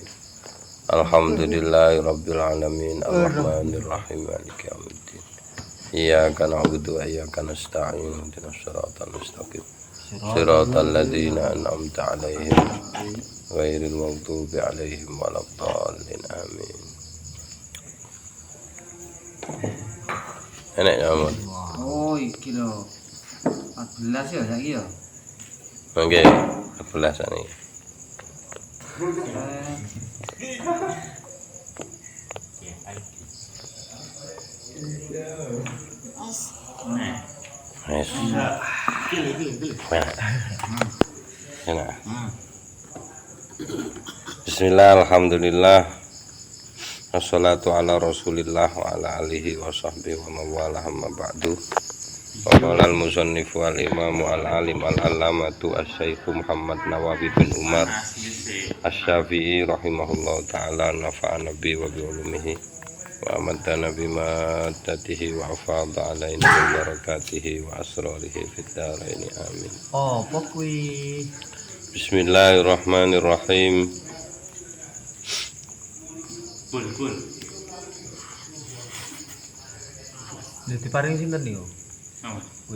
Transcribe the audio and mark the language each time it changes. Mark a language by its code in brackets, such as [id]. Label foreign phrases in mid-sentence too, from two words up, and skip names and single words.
[ar] الحمد لله رب العالمين. الرحمن الرحيم. مالك يوم الدين. إياك نعبد وإياك نستعين. اهدنا الصراط المستقيم. صراط الذين أنعمت عليهم غير المغضوب عليهم ولا الضالين. [jv] Amin. Enak ya, Mas. Oh, iki lho. 14 ya saiki ya. Nggih, 14 ini. Wes. Enak. [ar] بسم الله، الحمد لله. والصلاة على رسول الله وعلى آله وصحبه ومن والاه أما بعد. قال المصنف والإمام العالم العلامة الشيخ محمد نواوي بن عمر الشافعي رحمه الله تعالى نفعنا به وبعلومه وأماتنا بمحبته وأفاض علينا من بركاته وأسراره في الدارين آمين. [jv] Oh, apa kuwi? [ar] بسم الله الرحمن الرحيم. [jv] Pun. Dadi paring sinten niku? Apa? Kuwi.